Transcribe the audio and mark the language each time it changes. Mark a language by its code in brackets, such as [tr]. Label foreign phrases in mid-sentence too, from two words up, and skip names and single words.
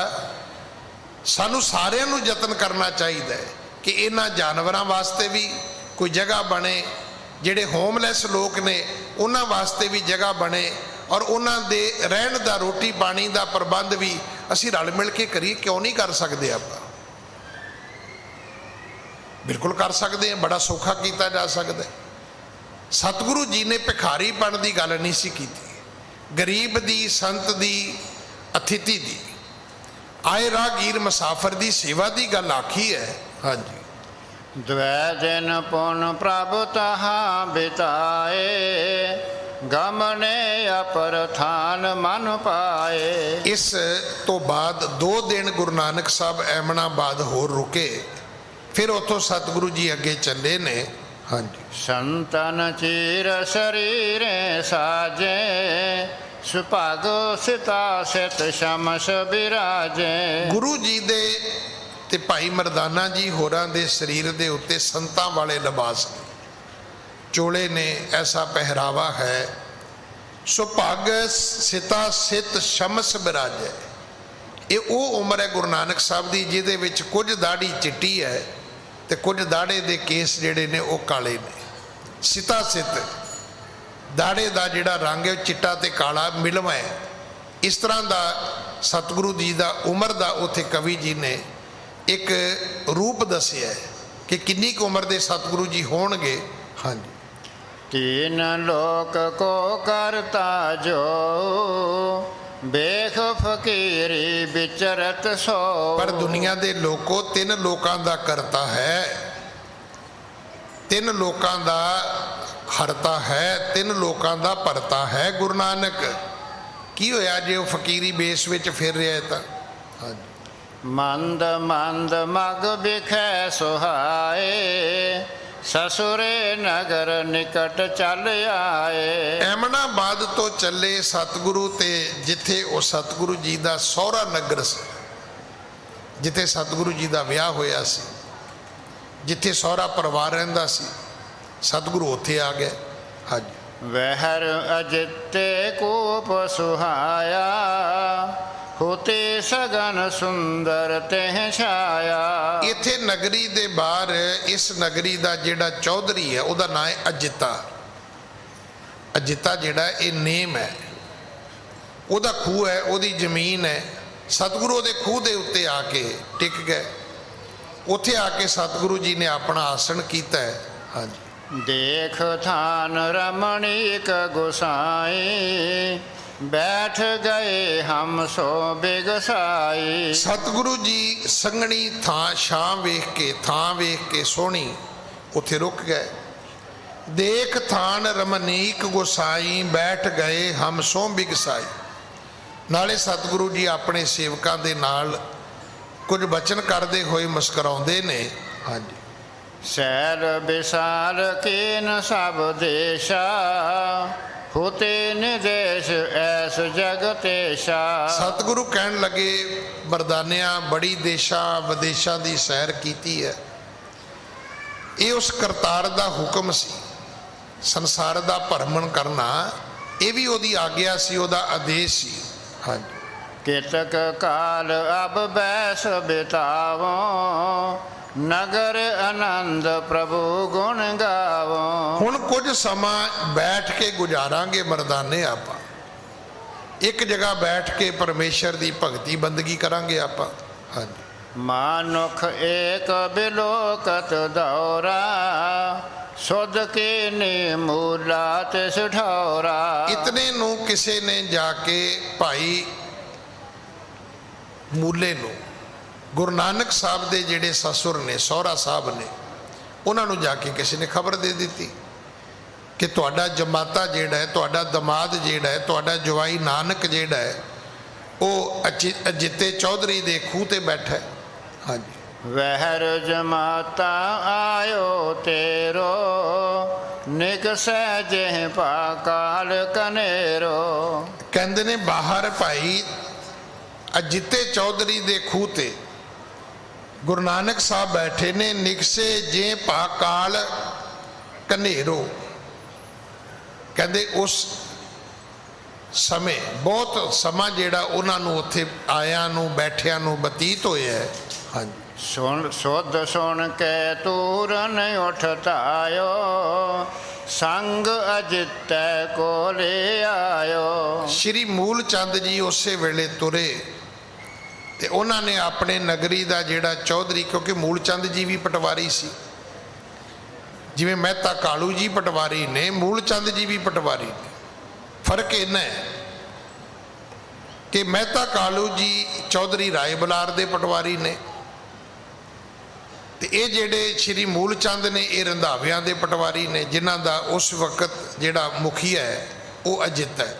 [pa] ਸਾਨੂੰ ਸਾਰਿਆਂ ਨੂੰ ਯਤਨ ਕਰਨਾ ਚਾਹੀਏ ਕਿ ਇਨ੍ਹਾਂ ਜਾਨਵਰਾਂ ਵਾਸਤੇ ਵੀ ਕੋਈ ਜਗ੍ਹਾ ਬਣੇ, ਜਿਹੜੇ ਹੋਮਲੈੱਸ ਲੋਕ ਨੇ ਉਨ੍ਹਾਂ ਵਾਸਤੇ ਵੀ ਜਗ੍ਹਾ ਬਣੇ ਅਤੇ ਉਨ੍ਹਾਂ ਦੇ ਰਹਿਣ ਦਾ ਰੋਟੀ ਪਾਣੀ ਦਾ ਪ੍ਰਬੰਧ ਵੀ ਅਸੀਂ ਰਲ ਮਿਲ ਕੇ ਕਰੀਏ। [hi] क्यों नहीं कर सकते? [pa] आप ਬਿਲਕੁਲ ਕਰ ਸਕਦੇ ਹਾਂ, ਬੜਾ ਸੌਖਾ ਕੀਤਾ ਜਾ ਸਕਦਾ ਹੈ। ਸਤਿਗੁਰੂ ਜੀ ਨੇ ਭਿਖਾਰੀਪਣ ਦੀ ਗੱਲ ਨਹੀਂ ਸੀ ਕੀਤੀ, ਗਰੀਬ ਦੀ, ਸੰਤ ਦੀ, ਅਥਿਤੀ ਦੀ, ਆਏ ਰਾਹਗੀਰ ਮੁਸਾਫਰ ਦੀ ਸੇਵਾ ਦੀ ਗੱਲ ਆਖੀ ਹੈ। ਹਾਂਜੀ, [bra] द्वै दिन पुन प्रभु तहाँ बिताए, गमने अपर थान मन पाए। [pa] ਇਸ ਤੋਂ ਬਾਅਦ 2 ਦਿਨ ਗੁਰੂ ਨਾਨਕ ਸਾਹਿਬ ਐਮਨਾਬਾਦ ਹੋਰ ਰੁਕੇ, ਫਿਰ ਉੱਥੋਂ ਸਤਿਗੁਰੂ ਜੀ ਅੱਗੇ ਚੱਲੇ ਨੇ। ਹਾਂਜੀ, [bra] संतन चीर शरीरे साजे, सुभागो सिता सित शमस बिराजे। [pa] ਗੁਰੂ ਜੀ ਦੇ ਤੇ ਭਾਈ ਮਰਦਾਨਾ ਜੀ ਹੋਰਾਂ ਦੇ ਸਰੀਰ ਦੇ ਉੱਤੇ ਸੰਤਾਂ ਵਾਲੇ ਲਿਬਾਸ ਨੇ, ਚੋਲੇ ਨੇ, ਐਸਾ ਪਹਿਰਾਵਾ ਹੈ। [bra] सुभाग सिता सित शमस बिराजै। [pa] ਇਹ ਉਹ ਉਮਰ ਹੈ ਗੁਰੂ ਨਾਨਕ ਸਾਹਿਬ ਦੀ ਜਿਹਦੇ ਵਿੱਚ ਕੁਝ ਦਾੜੀ ਚਿੱਟੀ ਹੈ ਤੇ ਕੁਝ ਦਾੜੇ ਦੇ ਕੇਸ ਜਿਹੜੇ ਨੇ ਉਹ ਕਾਲੇ ਨੇ। ਸਿਤਾ ਸਿਤ, ਦਾੜੇ ਦਾ ਜਿਹੜਾ ਰੰਗ ਹੈ ਚਿੱਟਾ ਤੇ ਕਾਲਾ ਮਿਲਵਾ ਹੈ। ਇਸ ਤਰ੍ਹਾਂ ਦਾ ਸਤਿਗੁਰੂ ਜੀ ਦਾ ਉਮਰ ਦਾ ਉੱਥੇ ਕਵੀ ਜੀ ਨੇ ਇੱਕ ਰੂਪ ਦੱਸਿਆ ਕਿ ਕਿੰਨੀ ਕੁ ਉਮਰ ਦੇ ਸਤਿਗੁਰੂ ਜੀ ਹੋਣਗੇ। ਹਾਂਜੀ, [bra] तीन लोक को करता जो, बेख फकीरी विचरत सो। [pa] ਪਰ ਦੁਨੀਆ ਦੇ ਲੋਕੋ 3 ਲੋਕਾਂ ਦਾ ਕਰਤਾ ਹੈ, 3 ਲੋਕਾਂ ਦਾ ਹਰਤਾ ਹੈ, 3 ਲੋਕਾਂ ਦਾ ਭਰਤਾ ਹੈ। ਗੁਰੂ ਨਾਨਕ ਕੀ ਹੋਇਆ ਜੇ ਉਹ ਫਕੀਰੀ ਬੇਸ ਵਿੱਚ ਫਿਰ ਰਿਹਾ ਹੈ ਤਾਂ। ਹਾਂਜੀ, [bra] मंद मंद मग बिखै सुहाए, ससुरे नगर निकट चल आए। [pa] ਐਮਨਾਬਾਦ ਤੋਂ ਚੱਲੇ ਸਤਿਗੁਰੂ ਤੇ ਜਿੱਥੇ ਉਹ ਸਤਿਗੁਰੂ ਜੀ ਦਾ ਸਹੁਰਾ ਨਗਰ ਸੀ, ਜਿੱਥੇ ਸਤਿਗੁਰੂ ਜੀ ਦਾ ਵਿਆਹ ਹੋਇਆ ਸੀ, ਜਿੱਥੇ ਸਹੁਰਾ ਪਰਿਵਾਰ ਰਹਿੰਦਾ ਸੀ, ਸਤਿਗੁਰੂ ਉੱਥੇ ਆ ਗਏ। ਹਾਂਜੀ, [bra] वहर अजिते कूप सुहाया, होते सगन सुंदर तेह छाया। [pa] ਇੱਥੇ ਨਗਰੀ ਦੇ ਬਾਹਰ ਇਸ ਨਗਰੀ ਦਾ ਜਿਹੜਾ ਚੌਧਰੀ ਹੈ ਉਹਦਾ ਨਾਂ ਹੈ ਅਜਿੱਤਾ। ਅਜਿੱਤਾ ਜਿਹੜਾ ਇਹ ਨੇਮ ਹੈ, ਉਹਦਾ ਖੂਹ ਹੈ, ਉਹਦੀ ਜ਼ਮੀਨ ਹੈ। ਸਤਿਗੁਰੂ ਉਹਦੇ ਖੂਹ ਦੇ ਉੱਤੇ ਆ ਕੇ ਟਿਕ ਗਏ। ਉੱਥੇ ਆ ਕੇ ਸਤਿਗੁਰੂ ਜੀ ਨੇ ਆਪਣਾ ਆਸਣ ਕੀਤਾ ਹੈ। ਹਾਂਜੀ, [bra] देख थान रमणीक गोसाई, बैठ गए हम सो बिगसाई। [pa] ਸਤਿਗੁਰੂ ਜੀ ਸੰਘਣੀ ਥਾਂ, ਛਾਂ ਵੇਖ ਕੇ, ਥਾਂ ਵੇਖ ਕੇ ਸੋਹਣੀ, ਉੱਥੇ ਰੁਕ ਗਏ। [bra] देख थान रमणीक गोसाईं, बैठ गए हम सो बिगसाई। [pa] ਨਾਲੇ ਸਤਿਗੁਰੂ ਜੀ ਆਪਣੇ ਸੇਵਕਾਂ ਦੇ ਨਾਲ ਕੁਝ ਬਚਨ ਕਰਦੇ ਹੋਏ ਮੁਸਕਰਾਉਂਦੇ ਨੇ। ਹਾਂਜੀ, [bra] सैल विशाल कीन सब देशा, होते निदेश ऐस जगतेशा। [pa] ਸਤਿਗੁਰੂ ਕਹਿਣ ਲੱਗੇ ਮਰਦਾਨਿਆਂ ਬੜੀ ਦੇਸ਼ਾਂ ਵਿਦੇਸ਼ਾਂ ਦੀ ਸੈਰ ਕੀਤੀ ਹੈ। ਇਹ ਉਸ ਕਰਤਾਰ ਦਾ ਹੁਕਮ ਸੀ, ਸੰਸਾਰ ਦਾ ਭਰਮਣ ਕਰਨਾ ਇਹ ਵੀ ਉਹਦੀ ਆਗਿਆ ਸੀ, ਉਹਦਾ ਆਦੇਸ਼ ਸੀ। ਹਾਂਜੀ, [bra] कितक काल अब बैस बितावो, नगर आनंद प्रभु गुण गावो। [pa] ਹੁਣ ਕੁਝ ਸਮਾਂ ਬੈਠ ਕੇ ਗੁਜ਼ਾਰਾਂਗੇ ਮਰਦਾਨੇ, ਆਪਾਂ ਇੱਕ ਜਗ੍ਹਾ ਬੈਠ ਕੇ ਪਰਮੇਸ਼ਰ ਦੀ ਭਗਤੀ ਬੰਦਗੀ ਕਰਾਂਗੇ ਆਪਾਂ। ਹਾਂਜੀ, [bra] मानुख एक बिलोकत दौरा, सुध के ने मूला तिस ठौरा। [pa] ਇਤਨੇ ਨੂੰ ਕਿਸੇ ਨੇ ਜਾ ਕੇ ਭਾਈ ਮੂਲੇ ਨੂੰ, ਗੁਰੂ ਨਾਨਕ ਸਾਹਿਬ ਦੇ ਜਿਹੜੇ ਸਸੁਰ ਨੇ, ਸਹੁਰਾ ਸਾਹਿਬ ਨੇ, ਉਹਨਾਂ ਨੂੰ ਜਾ ਕੇ ਕਿਸੇ ਨੇ ਖਬਰ ਦੇ ਦਿੱਤੀ ਕਿ ਤੁਹਾਡਾ ਜਮਾਤਾ ਜਿਹੜਾ ਹੈ, ਤੁਹਾਡਾ ਦਮਾਦ ਜਿਹੜਾ ਹੈ, ਤੁਹਾਡਾ ਜਵਾਈ ਨਾਨਕ ਜਿਹੜਾ ਹੈ, ਉਹ ਅਜਿੱਤੇ ਚੌਧਰੀ ਦੇ ਖੂਹ ਤੇ ਬੈਠਾ ਹੈ। ਹਾਂਜੀ, [bra] वहर जमाता आयो तेरो, निकसै जेह पाकाल कनेरो। [pa] ਕਹਿੰਦੇ ਨੇ ਬਾਹਰ ਭਾਈ ਅਜਿੱਤੇ ਚੌਧਰੀ ਦੇ ਖੂਹ ਤੇ ਗੁਰੂ ਨਾਨਕ ਸਾਹਿਬ ਬੈਠੇ ਨੇ, [bra] निकसै जेह पाकाल कनेरो। [pa] ਕਹਿੰਦੇ ਉਸ ਸਮੇਂ ਬਹੁਤ ਸਮਾਂ ਜਿਹੜਾ ਉਹਨਾਂ ਨੂੰ ਉੱਥੇ ਆਇਆਂ ਨੂੰ, ਬੈਠਿਆਂ ਨੂੰ ਬਤੀਤ ਹੋਇਆ ਹੈ। ਹਾਂਜੀ, [bra] सुन सुध सुन के तूरन उठतायो, संग अजितै को ले आयो। [pa] ਸ਼੍ਰੀ ਮੂਲ ਚੰਦ ਜੀ ਉਸੇ ਵੇਲੇ ਤੁਰੇ ਤੇ ਉਹਨਾਂ ਨੇ ਆਪਣੇ ਨਗਰੀ ਦਾ ਜਿਹੜਾ ਚੌਧਰੀ, ਕਿਉਂਕਿ ਮੂਲ ਚੰਦ ਜੀ ਵੀ ਪਟਵਾਰੀ ਸੀ, ਜਿਵੇਂ ਮਹਿਤਾ ਕਾਲੂ ਜੀ ਪਟਵਾਰੀ ਨੇ, ਮੂਲ ਚੰਦ ਜੀ ਵੀ ਪਟਵਾਰੀ ਨੇ। ਫਰਕ ਇੰਨਾ ਹੈ ਕਿ ਮਹਿਤਾ ਕਾਲੂ ਜੀ ਚੌਧਰੀ ਰਾਏ ਬਲਾਰ ਦੇ ਪਟਵਾਰੀ ਨੇ, ਤੇ ਇਹ ਜਿਹੜੇ ਸ਼੍ਰੀ ਮੂਲ ਚੰਦ ਨੇ ਇਹ ਰੰਧਾਵਿਆਂ ਦੇ ਪਟਵਾਰੀ ਨੇ, ਜਿਨ੍ਹਾਂ ਦਾ ਉਸ ਵਕਤ ਜਿਹੜਾ ਮੁਖੀਆ ਹੈ ਉਹ ਅਜਿੱਤ ਹੈ।